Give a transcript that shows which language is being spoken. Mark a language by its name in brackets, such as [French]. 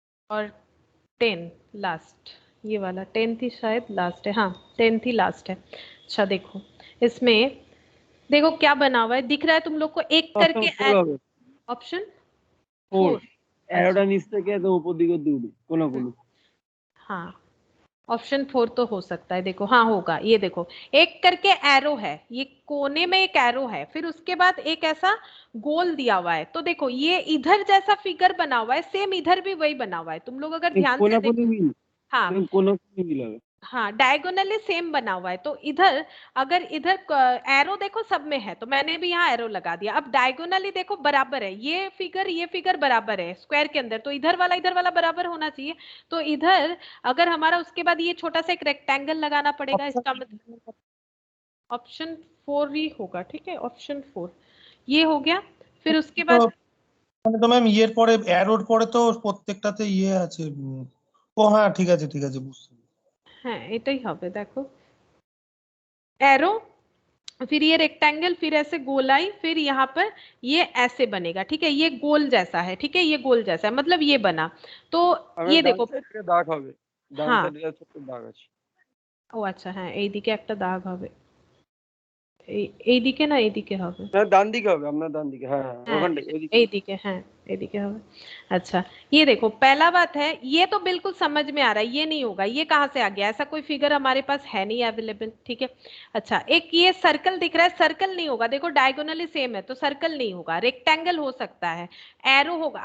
[Hindi] और 10 लास्ट, ये वाला 10th ही शायद लास्ट है, हाँ 10th ही लास्ट है। अच्छा देखो इसमें देखो क्या बना हुआ है, दिख रहा है तुम लोग को एक करके, ऑप्शन 4 [Bangla] এরোটা নিচ থেকে একদম উপর দিকে দৌড়ে কোনাকুনি। [Hindi] हाँ ऑप्शन 4 तो हो सकता है, देखो हाँ होगा, ये देखो एक करके एरो है, ये कोने में एक एरो है, फिर उसके बाद एक ऐसा गोल दिया हुआ है, तो देखो ये इधर जैसा फिगर बना हुआ है, सेम इधर भी वही बना हुआ है, तुम लोग अगर ध्यान से कोना देखो। हाँ कोना मिला है। हाँ डायगोनली सेम बना हुआ है, तो इधर अगर इधर एरो देखो सब में है, तो मैंने भी यहाँ एरो लगा दिया। अब डायगोनली देखो बराबर है, ये फिगर बराबर है स्क्वायर के अंदर, तो इधर वाला बराबर होना चाहिए। तो इधर अगर हमारा उसके बाद ये छोटा सा एक रेक्टेंगल लगाना पड़ेगा, इसका मतलब ऑप्शन 4 ही होगा। ठीक है, ऑप्शन 4 ये हो गया। फिर उसके बाद [Bangla] মানে তো ম্যাম ইয়ের পরে অ্যারোর পরে তো প্রত্যেকটাতে ইয়ে আছে ও হ্যাঁ ঠিক আছে বুঝছি। হ্যাঁ এটাই হবে, দেখো [Hindi] एरो, फिर ये रेक्टेंगल, फिर ऐसे गोलाई, फिर यहाँ पर ये ऐसे बनेगा। ठीक है, ये गोल जैसा है, ठीक है ये गोल जैसा है, मतलब ये बना। तो ये देखो [Bangla] দাগ হবে, ডান [Hindi] हाँ [Bangla] সাইডে ছোট দাগ আছে। ও আচ্ছা হ্যাঁ এইদিকে একটা দাগ হবে, এইদিকে না এইদিকে হবে, হ্যাঁ ডান দিকে হবে, আপনার ডান দিকে, হ্যাঁ হ্যাঁ [Hindi] हाँ [Bangla] ওখানটাই ওইদিকে। [Hindi] एदिके हैं, एदिके होगा। अच्छा ये देखो पहला बात है, ये तो बिल्कुल समझ में आ रहा है, ये नहीं होगा, ये कहाँ से आ गया, ऐसा कोई फिगर हमारे पास है नहीं अवेलेबल। ठीक है, अच्छा एक ये सर्कल दिख रहा है, सर्कल नहीं होगा, देखो डायगोनली सेम है तो सर्कल नहीं होगा, रेक्टेंगल हो सकता है, एरो होगा।